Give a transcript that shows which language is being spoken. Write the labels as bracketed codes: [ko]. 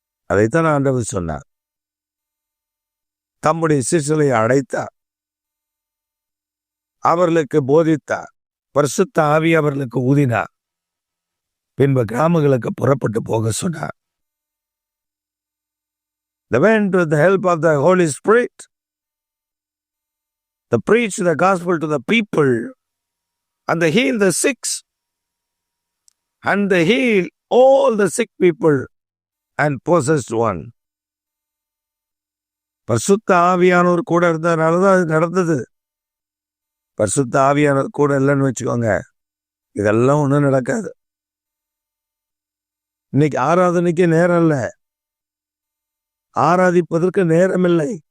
[ta] அதைத்தான் ஆண்டவர் சொன்னார். தம்முடைய சிசுகளை அழைத்தார், அவர்களுக்கு போதித்தார், பரிசுத்த ஆவி அவர்களுக்கு ஊதினார், பின்பு கிராமங்களுக்கு புறப்பட்டு போக சொன்னார். [en] They went with the help of the Holy Spirit. They preached the gospel to the people, and they healed the sick, and they healed all the sick people and possessed one. [ta] பரிசுத்த ஆவியானவர் கூட இருந்ததுனாலதான் அது நடந்தது. பரிசுத்த ஆவியானவர் கூட இல்லைன்னு வச்சுக்கோங்க, இதெல்லாம் ஒன்றும் நடக்காது. இன்னைக்கு ஆராதனைக்கு நேரம் இல்லை, ஆராதிப்பதற்கு நேரமில்லை.